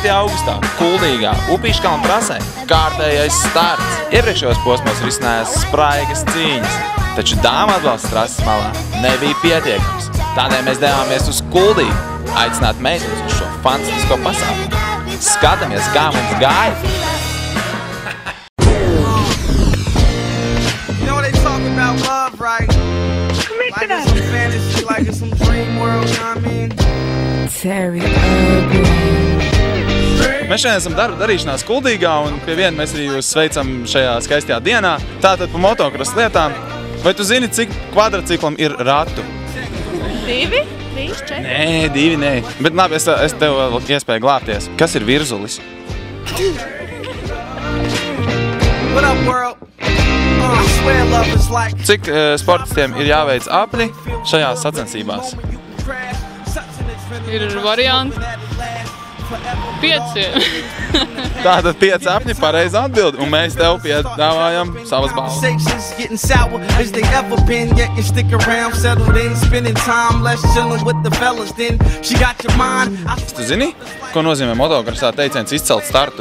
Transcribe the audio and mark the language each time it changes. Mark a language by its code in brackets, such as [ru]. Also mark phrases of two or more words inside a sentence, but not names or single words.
[lv] augustā, Kuldīgā, Upīškalna trasē, kārtējais starts. Iepriekšējos posmos risinājās spraigas cīņas, taču dāmu atbalsts trases malā nebija pietiekams. Tādēļ mēs devāmies uz Kuldīgu, aicināt meitenes uz šo fantastisko pasākumu. Skatāmies, kā mums gāja! [en] Like it's some fantasy, like it's some dream world, you know what I mean? Terry Urban. [lv] Mēs šodien esam darba darīšanās Kuldīgā un pie viena mēs arī jūs sveicam šajā skaistajā dienā. Tātad pa motokross lietām. Vai tu zini, cik kvadraciklam ir ratu? 2, 3, 4? Nē, 2, nē. Bet labi, es tev vēl iespēju glābties. Kas ir virzulis? [en] What up, world? I swear love is like... [lv] Cik sportistiem ir jāveic apli šajās sacensībās? Ir varianti 5. Tātad 5 apļi, pareiza atbildi, un mēs tev piedāvājam savas balvas. Tu zini, ko nozīmē motokrosā teiciens izcelt startu?